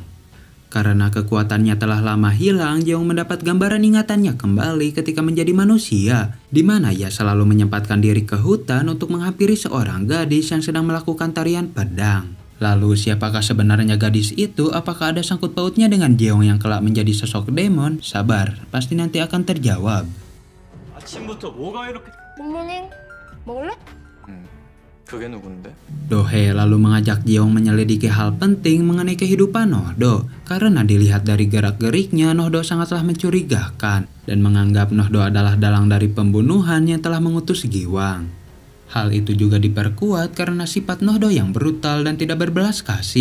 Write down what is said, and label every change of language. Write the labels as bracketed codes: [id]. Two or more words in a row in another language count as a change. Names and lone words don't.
[id] Karena kekuatannya telah lama hilang, Jeong mendapat gambaran ingatannya kembali ketika menjadi manusia, di mana ia selalu menyempatkan diri ke hutan untuk menghampiri seorang gadis yang sedang melakukan tarian pedang. Lalu siapakah sebenarnya gadis itu? Apakah ada sangkut pautnya dengan Jeong yang kelak menjadi sosok demon? Sabar, pasti nanti akan terjawab. [ko] 아침부터 뭐가 이렇게... 부모님, 먹을래? 그게 누군데? [id] Dohee lalu mengajak Jeong menyelidiki hal penting mengenai kehidupan Nohdo. Karena dilihat dari gerak-geriknya, Nohdo sangatlah mencurigakan dan menganggap Nohdo adalah dalang dari pembunuhan yang telah mengutus Giwang. Hal itu juga diperkuat karena sifat Nohdo yang brutal dan tidak berbelas kasih.